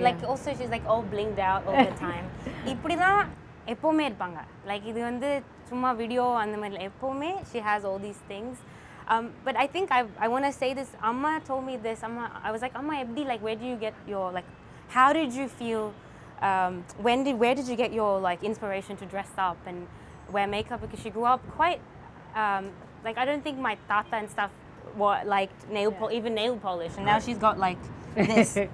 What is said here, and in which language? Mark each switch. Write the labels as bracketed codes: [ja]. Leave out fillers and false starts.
[en] Like also she's like all blinged out all the time. [ta] இப்படி தான் எப்பவுமே இருப்பாங்க. Like இது வந்து சும்மா வீடியோ அந்த மாதிரி எப்பவுமே [en] she has all these things. But I think I want to say this. Amma told me this. I was like, Amma, Ebdi, like where do you get your like? How did you feel? Where did you get your like inspiration to dress up and wear makeup? Because she grew up quite. Like I don't think my tata and stuff were like even nail polish, and now she's got like this.